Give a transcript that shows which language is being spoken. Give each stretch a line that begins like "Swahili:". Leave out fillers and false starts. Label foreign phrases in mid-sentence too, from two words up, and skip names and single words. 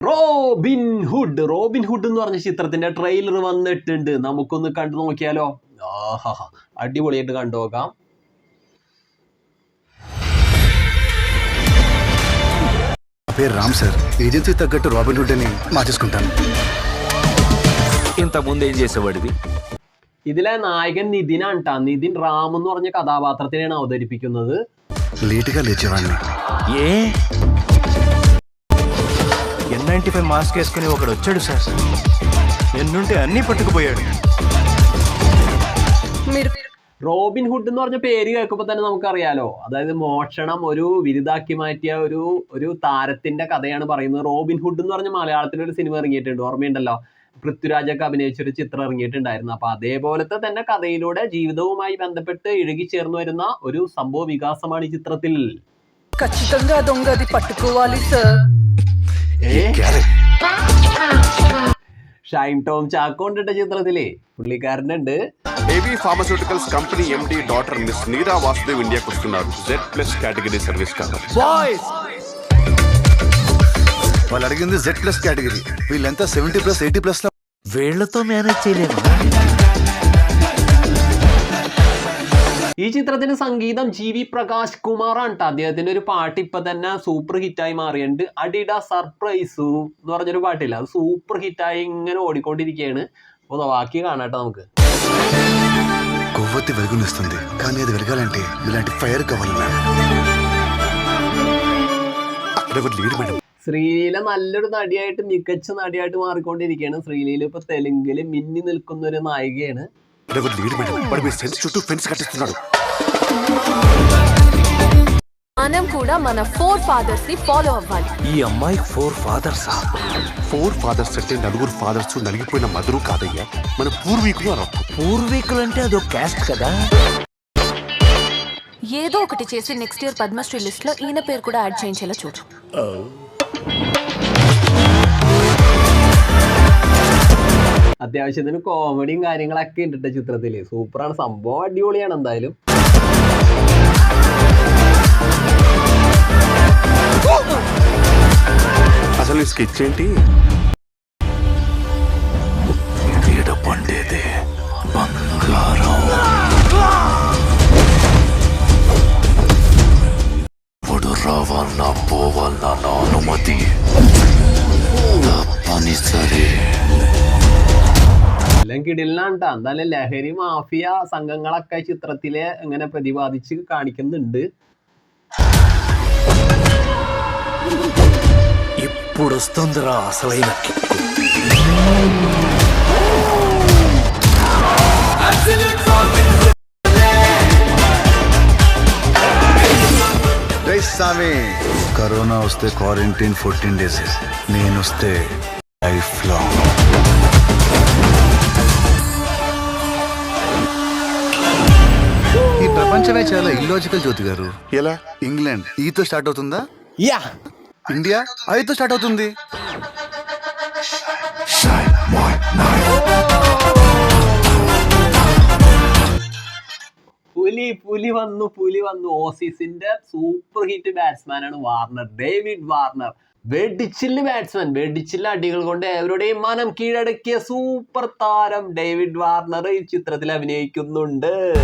Malayalam: റോബിൻ ഹുഡ് എന്ന് പറഞ്ഞ ചിത്രത്തിന്റെ ട്രെയിലർ വന്നിട്ടുണ്ട്. നമുക്കൊന്ന് കണ്ടു നോക്കിയാലോ? ആഹാ, അടിപൊളിയായിട്ട് കണ്ടു നോക്കാം.
Telugu: పేరు రామ్ సార్. ఏజెన్సీ తగ్గట్టు రాబిన్ హుడ్ అని మార్చేసుకుంటాను. ఇంతకుముందు ఏం చేసేవాడివి?
Malayalam: ഇതിലെ നായകൻ നിതിനാണ്. നിതിൻ റാം എന്ന് പറഞ്ഞ കഥാപാത്രത്തിനെയാണ് അവതരിപ്പിക്കുന്നത്.
Telugu: లేటుగా లేచేవాడిని. ఏ N95 మాస్క్ వేసుకుని ఒకడు వచ్చాడు సార్. ఎన్నుంటే అన్నీ పట్టుకుపోయాడు.
Malayalam: റോബിൻ ഹുഡ് എന്ന് പറഞ്ഞ പേര് കേൾക്കുമ്പോൾ തന്നെ നമുക്കറിയാലോ, അതായത് മോഷണം ഒരു വിരുദാക്കി മാറ്റിയ ഒരു താരത്തിന്റെ കഥയാണ് പറയുന്നത്. റോബിൻ ഹുഡ് എന്ന് പറഞ്ഞ മലയാളത്തിൽ ഒരു സിനിമ ഇറങ്ങിയിട്ടുണ്ട്, ഓർമ്മയുണ്ടല്ലോ? പൃഥ്വിരാജൊക്കെ അഭിനയിച്ചൊരു ചിത്രം ഇറങ്ങിയിട്ടുണ്ടായിരുന്നു. അപ്പൊ അതേപോലത്തെ തന്നെ കഥയിലൂടെ ജീവിതവുമായി ബന്ധപ്പെട്ട് ഇഴുകി ചേർന്ന് വരുന്ന ഒരു സംഭവ വികാസമാണ് ഈ ചിത്രത്തിൽ.
Telugu: ఖచ్చితంగా దొంగది పట్టుకోవాలి సార్.
Malayalam: ഷൈൻ ടോം ചാക്കോ ഉണ്ട് ചിത്രത്തില്, പുള്ളിക്കാരനുണ്ട്.
Telugu: ఏవీ ఫార్మస్యూటికల్స్ కంపెనీ ఎండి డాక్టర్ మిస్ నీరా వాసుదేవ్ ఇండియాకి వస్తున్నారు. Z+
English: category service
Telugu: కావాలి. బాయ్స్ వాళ్ళు అడిగింది Z+ కేటగిరీ. వీళ్ళంతా 70+, 80+ వీళ్ళతో మేనేజ్ చేయలేము.
Malayalam: ഈ ചിത്രത്തിന് സംഗീതം GV പ്രകാശ് കുമാറാണ്. അദ്ദേഹത്തിന്റെ ഒരു പാട്ട് ഇപ്പൊ തന്നെ
English: super hit
Malayalam: മാറിയുണ്ട്. അഡിഡ സർപ്രൈസു എന്ന് പറഞ്ഞൊരു പാട്ടില്ല, അത്
English: super hit
Malayalam: ഇങ്ങനെ ഓടിക്കൊണ്ടിരിക്കുകയാണ്. അപ്പോൾ ബാക്കി കാണാട്ടോ നമുക്ക്.
Telugu: కొవ్వొత్తి వెలుగునిస్తుంది, కానీ అది వెలగాలంటే ఇలాంటి ఫైర్ కావాలి.
Malayalam: ശ്രീലീല നല്ലൊരു നടിയായിട്ട്, മികച്ച നടിയായിട്ട് മാറിക്കൊണ്ടിരിക്കുകയാണ്. ശ്രീലീല ഇപ്പൊ തെലുങ്കില് മിന്നി നിൽക്കുന്ന ഒരു നായികയാണ്.
Telugu: మనం కూడా మన 4 ఫాదర్స్ ని ఫాలో అవ్వాలి. ఈ అమ్మాయికి 4 ఫాదర్స్. 4 ఫాదర్స్ అంటే నలుగురు ఫాదర్స్ నలిగిపోయిన మధురు కాదయ్యా, మన పూర్వీకులు అనర్థం. పూర్వీకులు అంటే అదో క్యాస్ట్ కదా. ఏదో ఒకటి చేసి
English: next year
Telugu: పద్మశ్రీ లిస్ట్ లో ఈయన పేరు కూడా యాడ్ చేయించేలా చూడు.
Malayalam: അത്യാവശ്യത്തിന് കോമഡിയും കാര്യങ്ങളൊക്കെ ഉണ്ട് ചിത്രത്തില്. സൂപ്പറാണ് സംഭവം, അടിപൊളിയാണ് എന്തായാലും.
Telugu: అసలు నీ స్కెచ్ ఏంటి? పండేదే బంగారం. ఇప్పుడు రావాలన్నా పోవాలన్నా నా అనుమతి తప్పనిసరి.
Malayalam: എല്ലാം കിടിലാണ്ടാ. എന്തായാലും ലഹരി മാഫിയ സംഘങ്ങളൊക്കെ ചിത്രത്തിലെ ഇങ്ങനെ പ്രതിപാദിച്ച് കാണിക്കുന്നുണ്ട്.
Telugu: ఇప్పుడు వస్తుందిరా అసలైన కిక్కు. జై స్వామి. కరోనా వస్తే
English: quarantine 14 days,
Telugu: నేను వస్తే
English: life long.
Telugu: ఈ ప్రపంచమే చాలా ఇల్లాజికల్ జ్యోతి గారు. ఎలా? ఇంగ్లాండ్ ఈతో స్టార్ట్ అవుతుందా? యా. ఇండియా ఐతో స్టార్ట్ అవుతుంది.
Malayalam: പുലി വന്നു. ഓസീസിന്റെ
English: super hit batsman
Malayalam: ആണ് വാർണർ, ഡേവിഡ് വാർണർ. വെടിച്ചില്ല അടികൾ കൊണ്ട് എവരുടെയും മനം കീഴടക്കിയ സൂപ്പർ താരം ഡേവിഡ് വാർണർ ഈ ചിത്രത്തിൽ അഭിനയിക്കുന്നുണ്ട്.